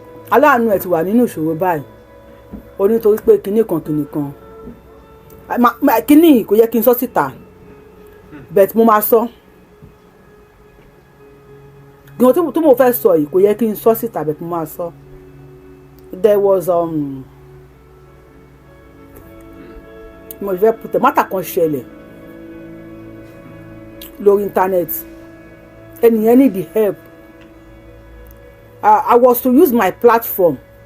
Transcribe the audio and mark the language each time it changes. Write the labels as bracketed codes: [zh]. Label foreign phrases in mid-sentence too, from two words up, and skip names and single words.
[yo] Aláàánú ẹ ti wà nínú ìṣòro báyìí. Ó ní torí pé kinní kan, kinní kan. Ma, ma, kinní kò yẹ kí n sọ síta. But mo máa sọ. Gan tí mo, tí mo fẹ́ sọ yìí kò yẹ kí n sọ síta, but mo máa sọ. [en] There was, [yo] um, mo fẹ́ put, matter kan ṣẹlẹ̀ lórí internet. Ẹnìyẹn [en] need the help. I, I was to use my platform.